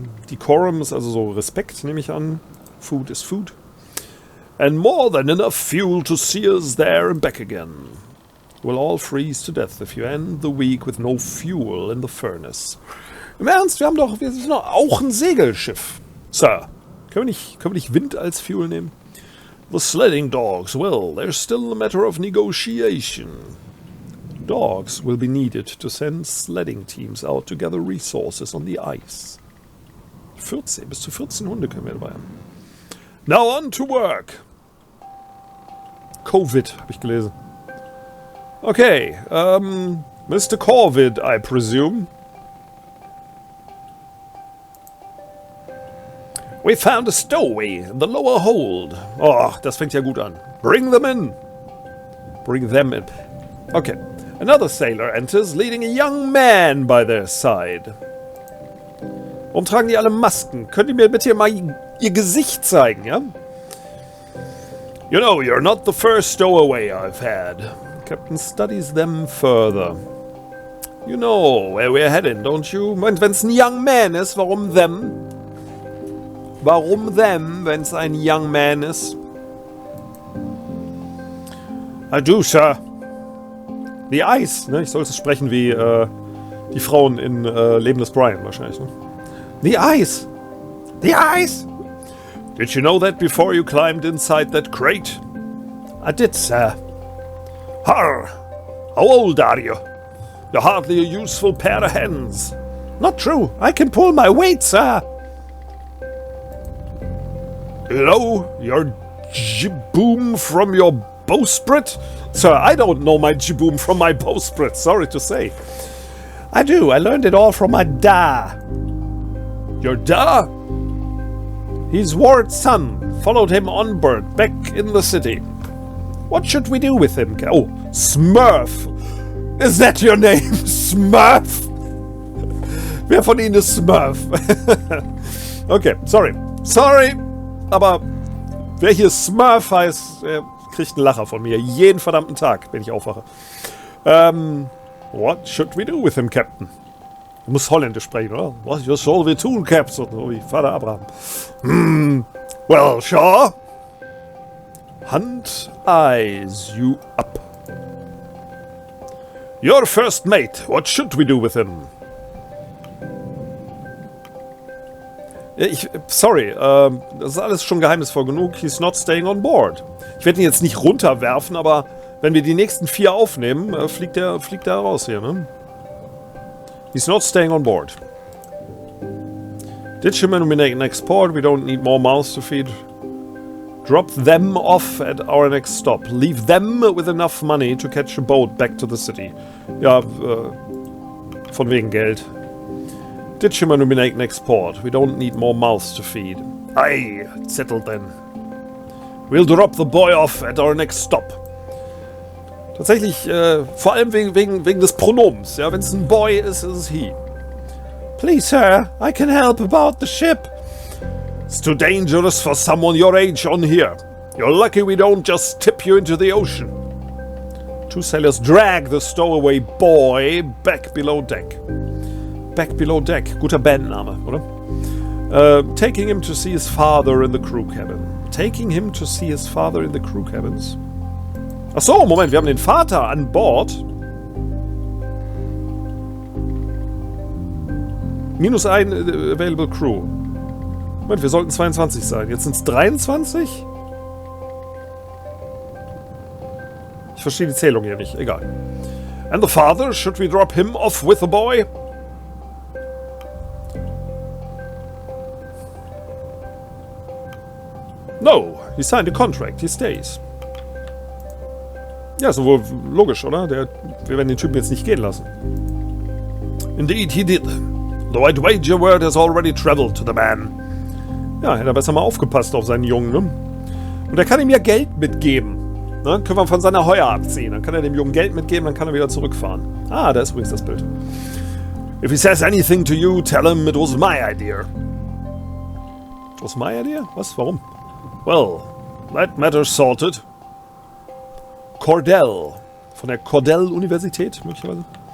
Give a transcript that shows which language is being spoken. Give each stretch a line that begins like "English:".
German: Decorum ist also so Respekt, nehme ich an.
English: Food is food. And more than enough fuel to see us there and back again. We'll all freeze to death if you end the week with no fuel in the furnace.
German: Im Ernst, wir sind doch auch ein Segelschiff. Sir, können wir nicht Wind als Fuel nehmen?
English: The sledding dogs, well, there's still a matter of negotiation. Dogs will be needed to send sledding teams out to gather resources on the ice.
German: 14, bis zu 14 Hunde können wir dabei haben.
English: Now on to work. Covid,
German: habe ich gelesen.
English: Okay, Mr. Corvid, I presume. We found a stowaway in the lower hold.
German: Oh, das fängt ja gut an.
English: Bring them in. Bring them in. Okay. Another sailor enters, leading a young man by their side.
German: Warum tragen die alle Masken? Könnt ihr mir bitte mal ihr Gesicht zeigen, ja?
English: You know, you're not the first stowaway I've had. Captain studies them further. You know where we're heading, don't you?
German: Und wenn's ein
English: young man
German: ist, warum them? Warum them, wenn's ein young man ist?
English: I do, sir. The Ice,
German: ne? Ich sollte es sprechen wie die Frauen in Leben des Brian wahrscheinlich, ne?
English: The Ice! The Ice! Did you know that before you climbed inside that crate? I did, sir. Har! How old are you? You're hardly a useful pair of hands. Not true. I can pull my weight, sir. You know your jiboom from your bowsprit? Sir, I don't know my jiboom from my bowsprit, sorry to say. I do, I learned it all from my da. Your da? He's Ward's son, followed him on board, back in the city. What should we do with him? Oh, Smurf. Is that your name, Smurf?
German: Wer von Ihnen ist Smurf? Okay, sorry. Sorry, aber wer hier Smurf heißt, kriegt einen Lacher von mir. Jeden verdammten Tag, wenn ich aufwache.
English: What should we do with him, Captain?
German: Du musst Holländisch sprechen, oder? Was soll wir tun, Captain? So wie Vater Abraham.
English: Well, sure. Hunt eyes you up. Your first mate, what should we do with him?
German: Sorry, das ist alles schon geheimnisvoll genug.
English: He's not staying on board.
German: Ich werde ihn jetzt nicht runterwerfen, aber wenn wir die nächsten 4 aufnehmen, fliegt er raus hier, ne?
English: He's not staying on board. Ditch him and we next port. We don't need more mouths to feed. Drop them off at our next stop. Leave them with enough money to catch a boat back to the city.
German: Ja, von wegen Geld.
English: Ditch him and we next port. We don't need more mouths to feed. Aye, settled then. We'll drop the boy off at our next stop.
German: Tatsächlich, vor allem wegen des Pronoms. Ja, wenn es ein Boy ist, ist es he.
English: Please, sir, I can help about the ship. It's too dangerous for someone your age on here. You're lucky we don't just tip you into the ocean. 2 sailors drag the stowaway boy back below deck. Back below deck.
German: Guter Bandname, oder?
English: Taking him to see his father in the crew cabin. Taking him to see his father in the crew cabins.
German: Ach so, Moment, wir haben den Vater an Bord.
English: -1 available crew.
German: Moment, wir sollten 22 sein. Jetzt sind es 23? Ich verstehe die Zählung hier nicht. Egal.
English: And the father, should we drop him off with the boy? No, he signed a contract. He stays.
German: Ja, ist wohl logisch, oder? Wir werden den Typen jetzt nicht gehen lassen.
English: Indeed he did. Though I'd wager word has already traveled to the man.
German: Ja, hätte er besser mal aufgepasst auf seinen Jungen, ne? Und er kann ihm ja Geld mitgeben. Ne? Können wir von seiner Heuer abziehen. Dann kann er dem Jungen Geld mitgeben, dann kann er wieder zurückfahren. Ah, da ist übrigens das Bild.
English: If he says anything to you, tell him it was my idea. It was my idea?
German: Was? Warum?
English: Well, that matter's sorted. Cordell.
German: Von der Cordell-Universität, möglicherweise.